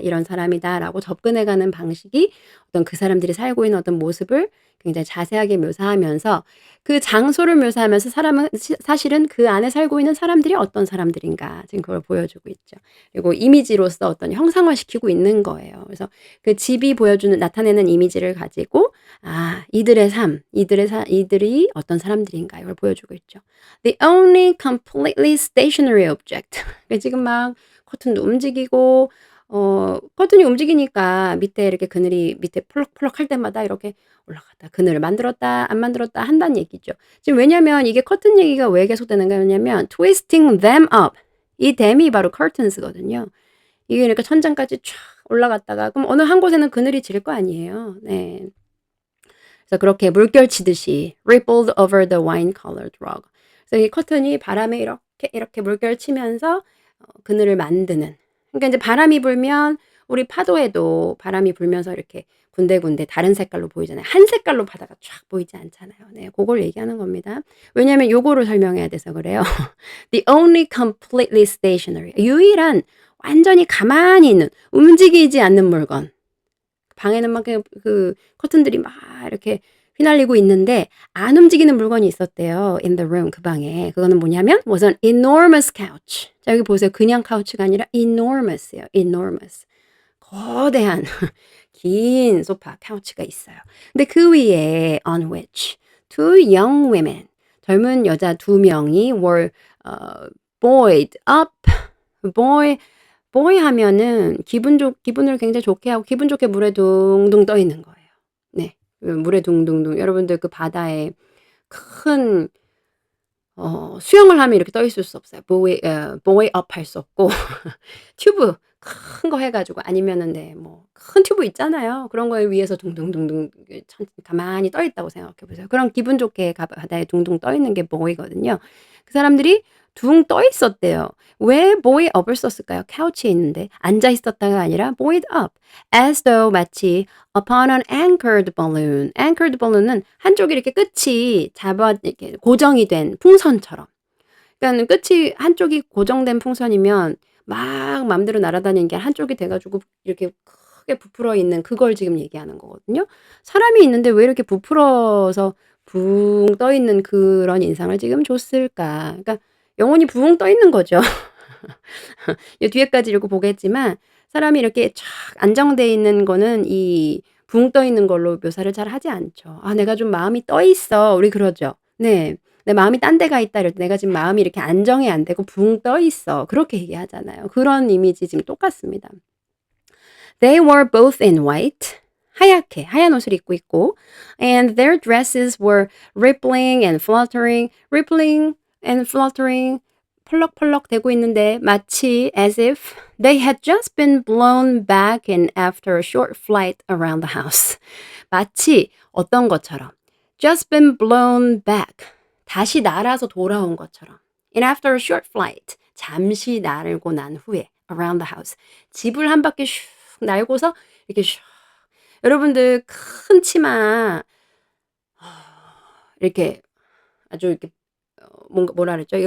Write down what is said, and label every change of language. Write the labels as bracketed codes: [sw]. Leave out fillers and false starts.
[ko] 이런 사람이다.'라고 접근해 가는 방식이 어떤 그 사람들이 살고 있는 어떤 모습을 굉장히 자세하게 묘사하면서 그 장소를 묘사하면서 사람은 사실은 그 안에 살고 있는 사람들이 어떤 사람들인가 지금 그걸 보여주고 있죠. 그리고 이미지로서 어떤 형상화시키고 있는 거예요. 그래서 그 집이 보여주는 나타내는 이미지를 가지고 아 이들의 삶, 이들이 어떤 사람들인가 이걸 보여주고 있죠. [en] The only completely stationary object. [ko] 지금 막 커튼도 움직이고 커튼이 움직이니까 밑에 이렇게 그늘이 밑에 펄럭펄럭할 때마다 이렇게 올라갔다 그늘을 만들었다 안 만들었다 한다는 얘기죠. 지금 왜냐면 이게 커튼 얘기가 왜 계속되는가 하냐면 [en] twisting them up. [ko] 이 them이 바로 curtains거든요. 이게 그러니까 천장까지 촥 올라갔다가 그럼 어느 한 곳에는 그늘이 질 거 아니에요. 네. 그래서 그렇게 물결치듯이 [en] rippled over the wine colored rug. [ko] 그래서 이 커튼이 바람에 이렇게 물결치면서 그늘을 만드는. 그러니까 인제 바람이 불면 우리 파도에도 바람이 불면서 이렇게 군데군데 다른 색깔로 보이잖아요. 한 색깔로 바다가 쫙 보이지 않잖아요. 네. 고걸 얘기하는 겁니다. 왜냐면 요거를 설명해야 돼서 그래요. [en] The only completely stationary [ko] 유일한 완전히 가만히 있는 움직이지 않는 물건. 방에는 막 그 커튼들이 막 이렇게 휘날리고 있는데 안 움직이는 물건이 있었대요. [en] in the room [ko] 그 방에. 그거는 뭐냐면 [en] was an enormous couch. [ko] 자 여기 보세요. 그냥 카우치가 아니라 enormous예요. [en] enormous. [ko] 거대한 긴 소파 카우치가 있어요. 근데 그 위에 [en] on which two young women [ko] 젊은 여자 두 명이 [en] were buoyed up. [ko] boy 하면은 기분을 굉장히 좋게 하고 기분 좋게 물에 둥둥 떠 있는 거예요. 네. 그 물에 둥둥둥 여러분들 그 바다에 큰 수영을 하면 이렇게 떠 있을 수 없어요. buoy up 할 수 없고 튜브 큰 거 해 가지고 아니면은 네 뭐 큰 튜브 있잖아요. 그런 거에 위에서 둥둥둥둥 이게 가만히 떠 있다고 생각해 보세요. 그럼 기분 좋게 바다에 둥둥 떠 있는 게 buoy거든요. 그 사람들이 둥 떠 있었대요. 왜 buoy up을 썼을까요? 카우치에 있는데 앉아 있었다가 아니라 [en] buoyed up as though 마치 upon an anchored balloon. [ko] anchored balloon은 한쪽이 이렇게 끝이 이렇게 고정이 된 풍선처럼. 그러니까는 끝이 한쪽이 고정된 풍선이면 막 맘대로 날아다니는 게 한쪽이 돼 가지고 이렇게 크게 부풀어 있는 그걸 지금 얘기하는 거거든요. 사람이 있는데 왜 이렇게 부풀어서 붕 떠 있는 그런 인상을 지금 줬을까? 그러니까 영혼이 붕 떠 있는 거죠. 이 뒤에까지 읽고 보겠지만 사람이 이렇게 촥 안정돼 있는 거는 이 붕 떠 있는 걸로 묘사를 잘 하지 않죠. "아 내가 좀 마음이 떠 있어." 우리 그러죠. 네. "내 마음이 딴 데 가 있다." 이럴 때 "내가 지금 마음이 이렇게 안정이 안 되고 붕 떠 있어." 그렇게 얘기하잖아요. 그런 이미지 지금 똑같습니다. [en] They were both in white. [ko] 하얗게 하얀 옷을 입고 있고 [en] and their dresses were rippling and fluttering, rippling and fluttering [ko] 펄럭펄럭 대고 있는데 마치 [en] as if they had just been blown back in after a short flight around the house. [ko] 마치 어떤 것처럼 [en] just been blown back [ko] 다시 날아서 돌아온 것처럼 [en] and after a short flight [ko] 잠시 날고 난 후에 [en] around the house [ko] 집을 한 바퀴 슉 날고서 이렇게 슉 여러분들 큰 치마 이렇게 아주 이렇게 뭔가 뭐라 그랬죠?